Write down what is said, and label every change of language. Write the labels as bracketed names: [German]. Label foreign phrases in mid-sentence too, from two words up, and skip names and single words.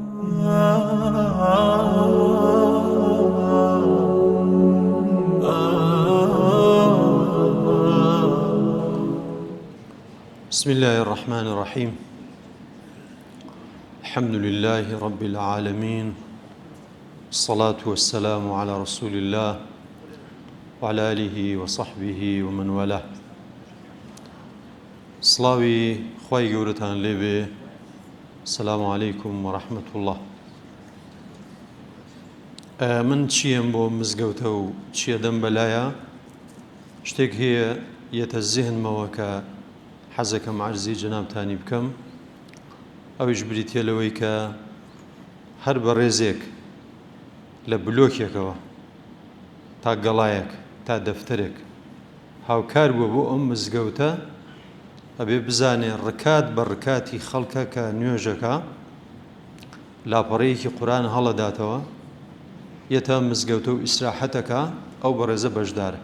[Arabic] بسم الله الرحمن الرحيم. الحمد لله رب العالمين، الصلاة والسلام على رسول الله وعلى آله وصحبه ومن والاه. [Central Kurdish] سڵاوی خوای گەورەتان لێبێ. [Arabic] السلام عليكم ورحمة الله. [Central Kurdish] من چیم بۆ مزگەوتە و چیە دەم بەلایە شتێک هەیە یەتە زێهنمەوە کە حەزەکەم عەرزی جەنابتانی بکەم، ئەویش بریتیە لەوەی کە هەر بە ڕێزێک لە بلۆکێکەوە تا گەڵایەک تا دەفتەرێک هاوکار بووە بۆ ئەم مزگەوتە، ئەبێ بزانێ ڕکات بە ڕکاتی خەڵکە کە نوێژەکە لاپەڕەیەکی قورئان هەڵەداتەوە، یەتە مزگەوتە و ئیسراحەتەکە، ئەو بە ڕێزە بەشدارە.